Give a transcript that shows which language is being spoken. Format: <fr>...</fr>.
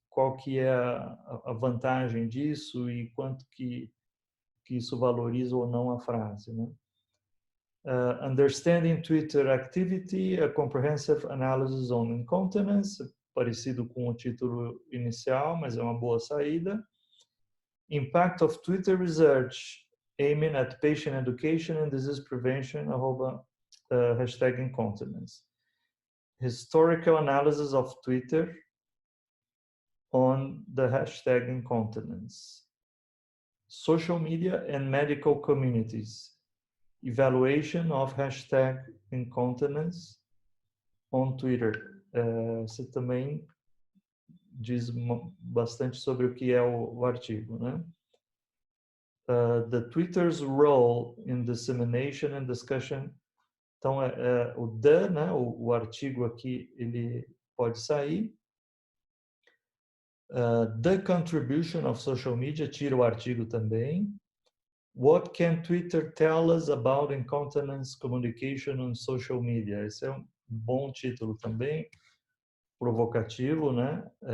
<pt>Qual que é a vantagem disso e quanto que isso valoriza ou não a frase, né?</pt> <en>Understanding Twitter Activity, a Comprehensive Analysis on Incontinence,</en> <pt>parecido com o título inicial, mas é uma boa saída.</pt> <en>Impact of Twitter Research, aiming at patient education and disease prevention, hashtag incontinence. Historical analysis of Twitter on the hashtag incontinence. Social media and medical communities. Evaluation of hashtag incontinence on Twitter.</en> <pt>Você também diz bastante sobre o que é o artigo, né?</pt> <en>The Twitter's role in dissemination and discussion.</en> <pt>Então, o the, né, o artigo aqui, ele pode sair.</pt> <en>The contribution of social media,</en> <pt>tira o artigo também.</pt> <en>What can Twitter tell us about incontinence communication on social media?</en> <pt>Esse é um bom título também, provocativo, né?</pt>